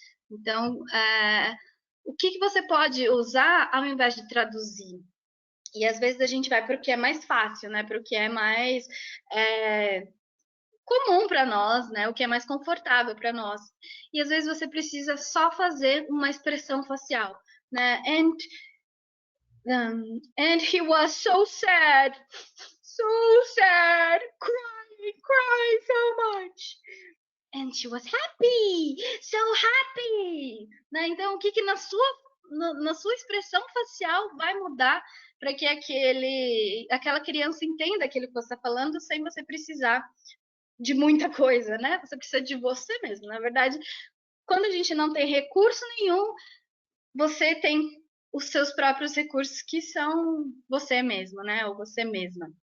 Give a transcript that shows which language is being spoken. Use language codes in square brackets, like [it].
[pt] Então, o que você pode usar ao invés de traduzir? E às vezes a gente vai para o que é mais fácil, né? Para o que é mais comum para nós, né? O que é mais confortável para nós. E às vezes você precisa só fazer uma expressão facial, né? [en] And he was so sad, crying so much. And she was happy, so happy. [pt] Né? Então, o que na sua expressão facial vai mudar para que aquela criança entenda aquilo que você está falando sem você precisar de muita coisa, né? Você precisa de você mesmo. Na verdade, quando a gente não tem recurso nenhum, você tem os seus próprios recursos que são você mesmo, né? Ou você mesma.